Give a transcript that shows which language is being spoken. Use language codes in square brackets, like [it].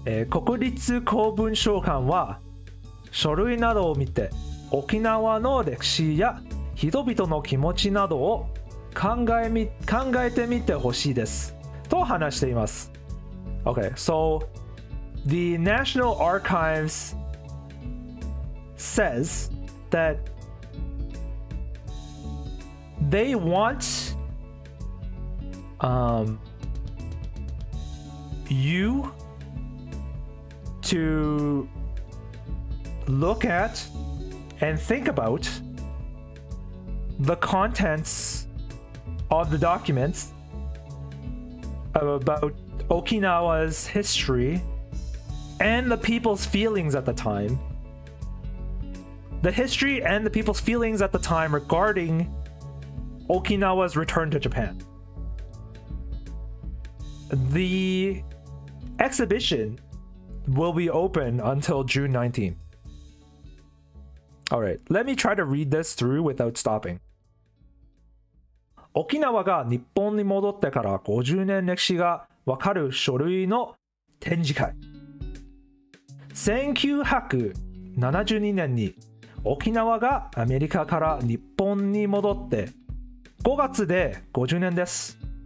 [ja] 国立公文書館は書類などを見て沖縄の歴史や人々の気持ちなどを考えてみてほしいですと話しています。 [en] Okay, so the National Archives says that they want you to look at and think about the contents of the documents about Okinawa's history and the people's feelings at the time. The history and the people's feelings at the time regarding Okinawa's return to Japan. The exhibition will be open until June 19th. Alright, let me try to read this through without stopping. [ja] 沖縄が日本に戻ってから50年歴史がわかる書類の展示会。 1972年に沖縄がアメリカから日本に戻って5月で50年です。